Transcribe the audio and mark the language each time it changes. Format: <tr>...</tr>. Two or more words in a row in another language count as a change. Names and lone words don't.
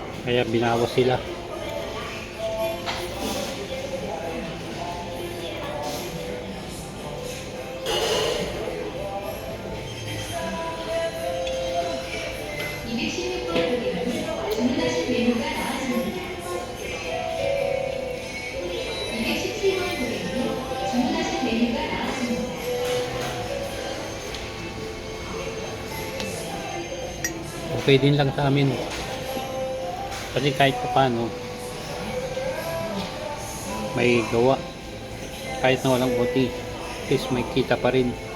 <tl>Kaya binawas sila.</tl> <ko>주문하신 메뉴가 나왔습니다. 217번 고객님, 주문하신 메뉴가 나왔습니다.</ko> <tl>Okay din lang sa amin. Kasi kahit pa paano, may gawa. Kahit na walang OT,</tl> <en>at least</en> <tl>may kita pa rin.</tl>